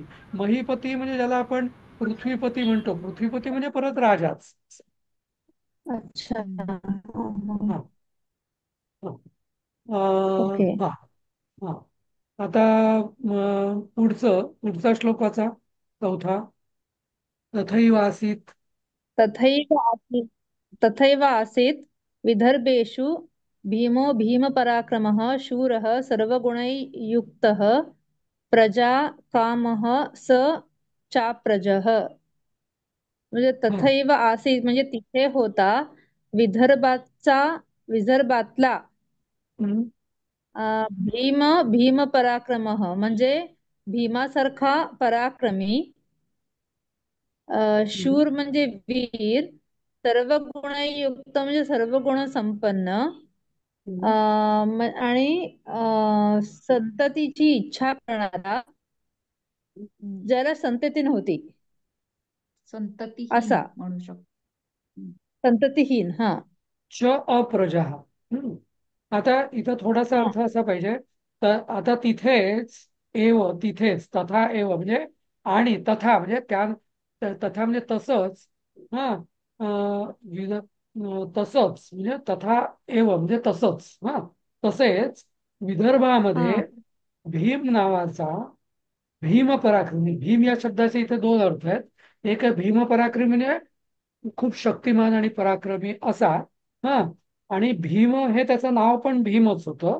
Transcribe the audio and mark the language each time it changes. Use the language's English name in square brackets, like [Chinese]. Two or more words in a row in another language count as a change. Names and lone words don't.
[Marathi] महीपती म्हणजे ज्याला आपण पृथ्वीपती म्हणतो. पृथ्वीपती म्हणजे परत राजाच. अच्छा. हम्म. हा. हा. अं, ओके. हा. हा. आता पुढचा श्लोक वाचा, 4. [Sanskrit] तथैव आसीत्. तथैव आसीत् विदर्भेषु भीमो भीमपराक्रमः शूरः सर्वगुणैर्युक्तः प्रजाकामः स चाप्रजः. [Marathi] म्हणजे हा. [Sanskrit] तथैव आसीत [Marathi] म्हणजे तिथे होता, विदर्भातला हम्म. भीमपराक्रमः म्हणजे भीमासारखा पराक्रमी. हम्म. शूर म्हणजे वीर. सर्व गुणयुक्त म्हणजे सर्व गुण संपन्न. हम्म. आणि संततीची इच्छा करणारा. ज्याला संतती नव्हती संततिहीन असा, म्हणू शकतो. हम्म. संततीहीन. हा. [Sanskrit] च अप्रजा. [Marathi] आता इथं थोडासा हा. अर्थ असा पाहिजे. तर आता तिथेच एव, तिथेच [Sanskrit] तथा एव [Marathi] म्हणजे आणि तथा म्हणजे त्या, तथा म्हणजे तसंच. हा. तसंच म्हणजे [Sanskrit] तथा एव [Marathi] म्हणजे तसंच. हा. तसेच विदर्भामध्ये हा. भीम नावाचा, भीम पराक्रमी, भीम या शब्दाचे इथे दोन अर्थ आहेत. एक आहे भीम पराक्रमी म्हणजे खूप शक्तिमान आणि पराक्रमी असा. हा. आणि भीम हे त्याचं नाव पण भीमच होतं.